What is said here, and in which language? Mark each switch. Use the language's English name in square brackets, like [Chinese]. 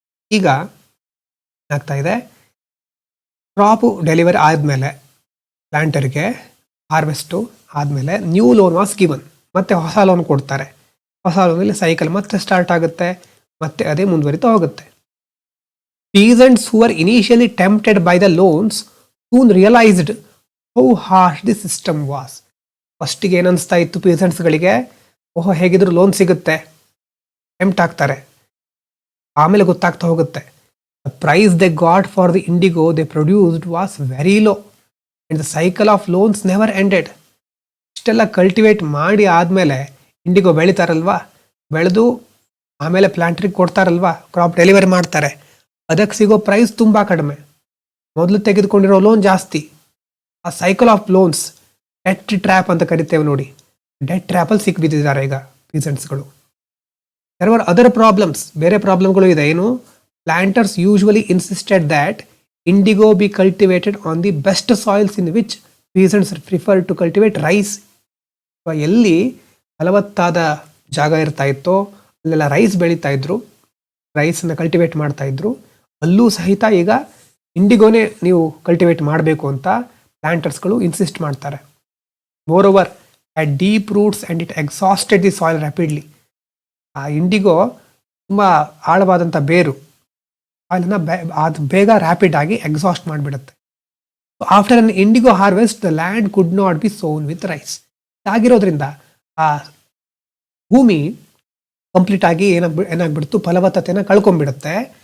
[Kannada] ಈಗ ಆಗ್ತಾ ಇದೆ, ಕ್ರಾಪು ಡೆಲಿವರಿ ಆದಮೇಲೆ ಪ್ಲಾಂಟರ್ಗೆ ಹಾರ್ವೆಸ್ಟು ಆದಮೇಲೆ [English] New loan was given. [Kannada] ಮತ್ತೆ ಹೊಸ ಲೋನ್ ಕೊಡ್ತಾರೆ. ಹೊಸ ಲೋನಲ್ಲಿ ಸೈಕಲ್ ಮತ್ತೆ ಸ್ಟಾರ್ಟ್ ಆಗುತ್ತೆ, ಮತ್ತೆ ಅದೇ ಮುಂದುವರಿತಾ ಹೋಗುತ್ತೆ. [English] Peasants who were initially tempted by the loans soon realized how harsh the system was. [Kannada] ಫಸ್ಟಿಗೆ ಏನನ್ಸ್ತಾ ಇತ್ತು ಪೀಸೆಂಟ್ಸ್ಗಳಿಗೆ, ಓಹೋ ಹೇಗಿದ್ರು ಲೋನ್ ಸಿಗುತ್ತೆ, ಟೆಂಪ್ಟ್ ಆಗ್ತಾರೆ. ಆಮೇಲೆ ಗೊತ್ತಾಗ್ತಾ ಹೋಗುತ್ತೆ, [English] The price they got for the indigo they produced was very low and the cycle of loans never ended. [Kannada] ಇಷ್ಟೆಲ್ಲ ಕಲ್ಟಿವೇಟ್ ಮಾಡಿ ಆದಮೇಲೆ ಇಂಡಿಗೋ ಬೆಳಿತಾರಲ್ವಾ, ಬೆಳೆದು ಆಮೇಲೆ ಪ್ಲಾಂಟ್ರಿಗೆ ಕೊಡ್ತಾರಲ್ವಾ, ಕ್ರಾಪ್ ಡೆಲಿವರಿ ಮಾಡ್ತಾರೆ, ಅದಕ್ಕೆ ಸಿಗೋ ಪ್ರೈಸ್ ತುಂಬ ಕಡಿಮೆ, ಮೊದಲು ತೆಗೆದುಕೊಂಡಿರೋ ಲೋನ್ ಜಾಸ್ತಿ. ಆ cycle of loans debt trap ಅಂತ ಕರಿತೇವೆ ನೋಡಿ, ಡೆಟ್ ಟ್ರ್ಯಾಪಲ್ಲಿ ಸಿಕ್ಬಿದ್ದಿದ್ದಾರೆ ಈಗ ಪೀಸೆಂಟ್ಸ್ಗಳು. [English] there were other problems, [Kannada] ಬೇರೆ ಪ್ರಾಬ್ಲಮ್ಗಳು ಇದೆ. ಏನು, [English] Planters usually insisted that indigo be cultivated on the best soils in which peasants prefer to cultivate rice. [Kannada] ಎಲ್ಲಿ ಫಲವತ್ತಾದ ಜಾಗ ಇರ್ತಾ ಇತ್ತೋ ಅಲ್ಲೆಲ್ಲ ರೈಸ್ ಬೆಳೀತಾ ಇದ್ರು, ರೈಸನ್ನು ಕಲ್ಟಿವೇಟ್ ಮಾಡ್ತಾ ಇದ್ರು. ಅಲ್ಲೂ ಸಹಿತ ಈಗ ಇಂಡಿಗೋನೇ ನೀವು ಕಲ್ಟಿವೇಟ್ ಮಾಡಬೇಕು ಅಂತ ಪ್ಲಾಂಟರ್ಸ್ಗಳು ಇನ್ಸಿಸ್ಟ್ ಮಾಡ್ತಾರೆ. [English] More at deep roots and it exhausted the soil rapidly. [Kannada] ಆ ಇಂಡಿಗೋ ತುಂಬ ಆಳವಾದಂಥ ಬೇರು, ಅದನ್ನು ಅದು ಬೇಗ ರ್ಯಾಪಿಡ್ ಆಗಿ exhaust ಮಾಡಿಬಿಡುತ್ತೆ. [English] After an indigo harvest the land could not be sown with rice. [Kannada] ಆಗಿರೋದ್ರಿಂದ ಆ ಭೂಮಿ ಕಂಪ್ಲೀಟ್ ಆಗಿ ಏನಾಗ್ಬಿಡ್ತು, ಫಲವತ್ತತೆನ ಕಳ್ಕೊಂಡ್ಬಿಡುತ್ತೆ.